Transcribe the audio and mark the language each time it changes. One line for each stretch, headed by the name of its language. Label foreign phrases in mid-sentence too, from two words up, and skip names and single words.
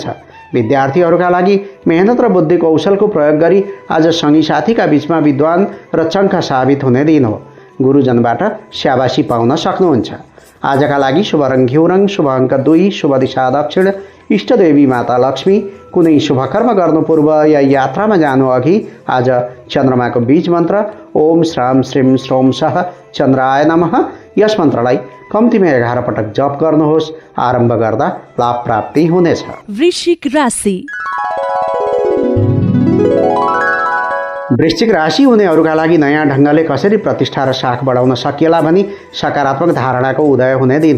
Nepali: विद्यार्थीहरूका लागि मेहनत र बुद्धि कौशलको प्रयोग गरी आज सँगी साथीका बीचमा विद्वान र चङ्ख साबित हुने दिन हो। गुरुजनबाट स्याबासी पाउन सक्नुहुन्छ। आजका लागि शुभ रङ घिउ रङ, शुभ अङ्क 2, शुभ दिशा दक्षिण, इष्टदेवी माता लक्ष्मी। कुनै शुभ कर्म गर्नु पूर्व या यात्रामा जानु अघि आज चन्द्रमाको बीज मन्त्र
Sanskrit: ओम श्राम श्रीम श्रोम सह चन्द्राय नमः
Nepali: यस मन्त्रलाई कम्तीमा 11 पटक जप गर्नुहोस्। आरम्भ गर्दा लाभ प्राप्ति हुनेछ। वृश्चिक राशि। वृश्चिक राशि हुनेहरूका लागि नयाँ ढङ्गले कसरी प्रतिष्ठा र साख बढाउन सकिएला भनी सकारात्मक धारणाको उदय हुने दिन हो।